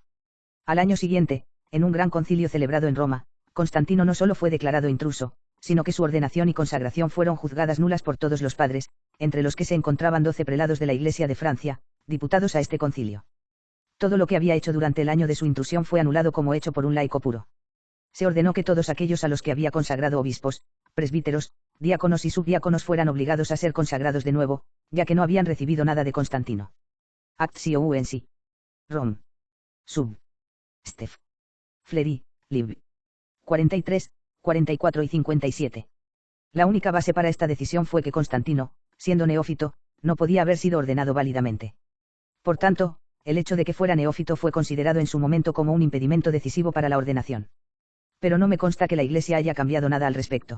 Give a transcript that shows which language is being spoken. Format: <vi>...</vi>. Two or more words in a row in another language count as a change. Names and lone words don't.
<es>Al año siguiente, en un gran concilio celebrado en Roma, Constantino no solo fue declarado intruso, sino que su ordenación y consagración fueron juzgadas nulas por todos los padres, entre los que se encontraban 12 prelados de la Iglesia de Francia, diputados a este concilio. Todo lo que había hecho durante el año de su intrusión fue anulado como hecho por un laico puro. Se ordenó que todos aquellos a los que había consagrado obispos, presbíteros, diáconos y subdiáconos fueran obligados a ser consagrados de nuevo, ya que no habían recibido nada de Constantino.</es> <la>Actio UNC. Rom. Sub.</la> <es>Steph. Fleury, Lib. 43, 44 y 57. La única base para esta decisión fue que Constantino, siendo neófito, no podía haber sido ordenado válidamente. Por tanto, el hecho de que fuera neófito fue considerado en su momento como un impedimento decisivo para la ordenación. Pero no me consta que la Iglesia haya cambiado nada al respecto.</es>